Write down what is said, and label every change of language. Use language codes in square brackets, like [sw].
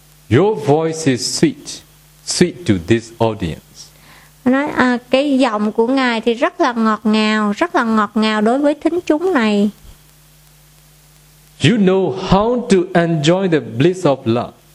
[en] Your voice is sweet to this audience. [vi] Nói cái giọng của ngài thì rất là ngọt ngào đối với thính chúng này. [en] You know how to enjoy the bliss of love.